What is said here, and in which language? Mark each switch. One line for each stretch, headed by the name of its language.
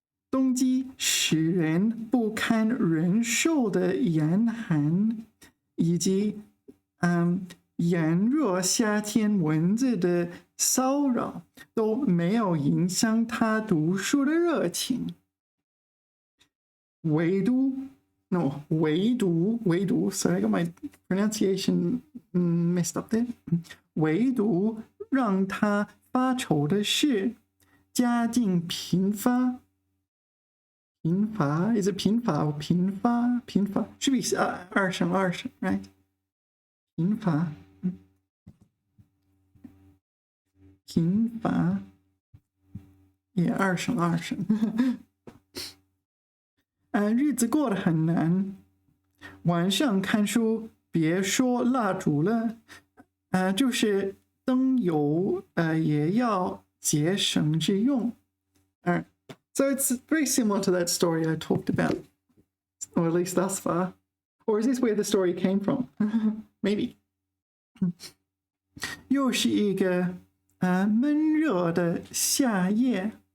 Chinese: 冬季使人不堪忍受的严寒，以及炎热夏天蚊子的骚扰都没有影响他读书的热情。唯独
English: sorry, I got my pronunciation messed up there.
Chinese: 唯独让他发愁的是家境贫乏，贫乏
English: is it
Chinese: 贫乏 or 贫乏 贫乏
English: should be
Chinese: 二声
English: right
Chinese: 贫乏贫乏
English: yeah
Chinese: 二声日子过得很难，晚上看书别说蜡烛了，就是灯油也要节省着用。
English: Alright, so it's very similar to that story I talked about, or at least thus far. Or is this where the story came from? Maybe.
Chinese: 又是一个闷热的夏夜。